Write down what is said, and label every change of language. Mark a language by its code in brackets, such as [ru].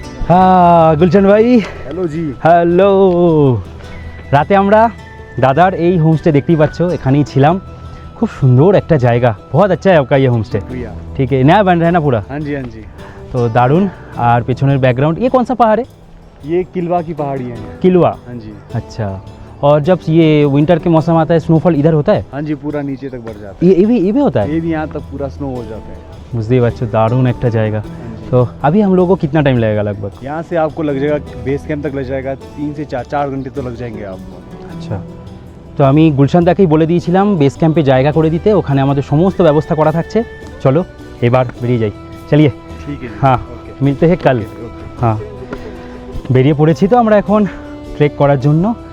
[bn] হ্যাঁ গুলশান ভাই, [hi] हेलो जी। [en] Hello. [bn] রাতে আমরা দাদার এই হোমস্টে দেখতেই পাচ্ছ, এখানেই ছিলাম। খুব সুন্দর একটা জায়গা, [hi] बहुत अच्छा है आपका ये होमस्टे। भैया ठीक है, नया बन रहा है ना पूरा, हाँ जी तो दारुण। और पेछনের बैकग्राउंड, ये कौन सा पहाड़ है? ये किलवा की पहाड़ी है। किलवा। हाँ जी अच्छा, और जब ये विंटर के मौसम आता है स्नोफॉल इधर होता है? हाँ जी, पूरा नीचे तक बढ़ जाता ये भी होता है, है? ये भी यहाँ तक पूरा स्नो हो जाता है। [bn] বুঝতেই পারছো দারুণ একটা জায়গা। [hi] तो अभी हम लोगों को कितना टाइम लगेगा लगभग? यहाँ से आपको लग जाएगा, बेस कैंप तक लग जाएगा 3 से 4 घंटे तो लग जाएंगे आपको। [bn] আচ্ছা, তো আমি গুলশান দাকেই বলে দিয়েছিলাম বেস ক্যাম্পে জায়গা করে দিতে, ওখানে আমাদের সমস্ত ব্যবস্থা করা থাকছে। চলো এবার বেরিয়ে যাই, চলিয়ে। [hi] ठीक है जी। [bn] হ্যাঁ, [en] okay [hi] মিলতে হে কাল। [en] Okay. [bn] হ্যাঁ, বেরিয়ে পড়েছি তো আমরা এখন ট্রেক করার জন্য।